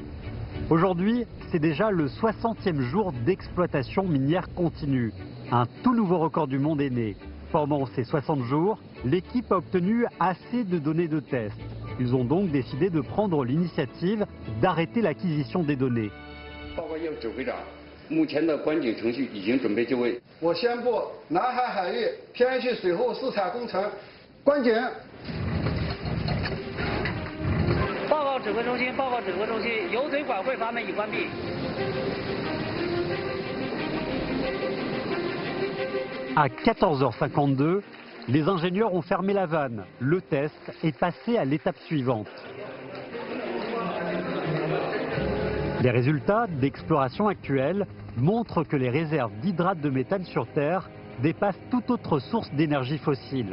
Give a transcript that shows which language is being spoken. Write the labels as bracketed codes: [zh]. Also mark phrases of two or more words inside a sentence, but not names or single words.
[fr] Aujourd'hui, c'est déjà le 60e jour d'exploitation minière continue. Un tout nouveau record du monde est né. Pendant ces 60 jours, l'équipe a obtenu assez de données de test. Ils ont donc décidé de prendre l'initiative d'arrêter l'acquisition des données. [zh] 目前的关井程序已经准备就位。我宣布，南海海域天然气水后试采工程关井。报告指挥中心，报告指挥中心，油嘴管汇阀门已关闭。 [fr] À 14h52, les ingénieurs ont fermé la vanne. Le test est passé à l'étape suivante. Les résultats d'exploration actuelle montrent que les réserves d'hydrates de méthane sur Terre dépasse toute autre source d'énergie fossile.